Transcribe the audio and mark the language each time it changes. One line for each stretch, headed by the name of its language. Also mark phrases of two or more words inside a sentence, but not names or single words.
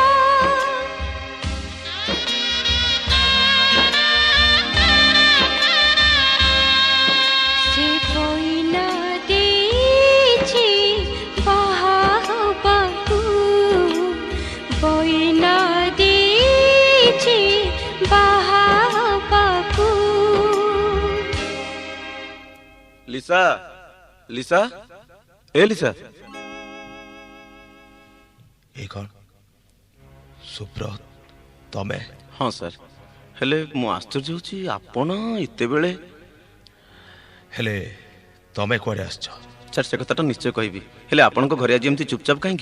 Odia: ସେ ପଇନା ଦେଇଛି ବାହା ହବାକୁ, ପଇନା ଦେଇଛି ବାହା ହବାକୁ। লিসা, লিসা, এ লিসা। ଏ କଣ ସୁବ୍ରତ ତମେ? ହଁ ସାର୍, ହେଲେ ମୁଁ ଆଶ୍ଚର୍ଯ୍ୟ ହେଉଛି ଆପଣ ଏତେବେଳେ। ହେଲେ ତମେ କୁଆଡ଼େ ଆସିଛ? ସାର୍ ସେ କଥାଟା ନିଶ୍ଚୟ କହିବି, ହେଲେ ଆପଣଙ୍କ ଘରେ ଆଜି ଏମିତି ଚୁପଚାପ କାହିଁକି?